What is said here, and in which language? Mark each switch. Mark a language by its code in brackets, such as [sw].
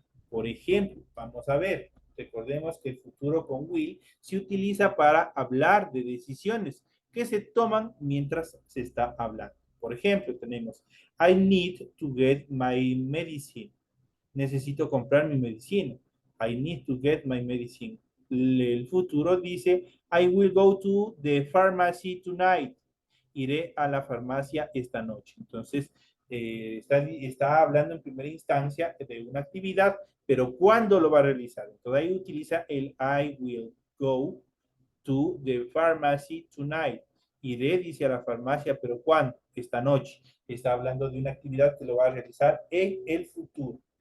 [es] Por ejemplo, vamos a ver, recordemos que el futuro con will se utiliza para hablar de decisiones que se toman mientras se está hablando. Por ejemplo, tenemos [en] I need to get my medicine. [es] Necesito comprar mi medicina. [en] I need to get my medicine. [es] El futuro dice [en] I will go to the pharmacy tonight. [es] Iré a la farmacia esta noche. Entonces, está hablando en primera instancia de una actividad, pero ¿cuándo lo va a realizar? Entonces ahí utiliza el [en] I will go to the pharmacy tonight. [es] Iré, dice a la farmacia, pero ¿cuándo? Esta noche. Está hablando de una actividad que lo va a realizar en el futuro.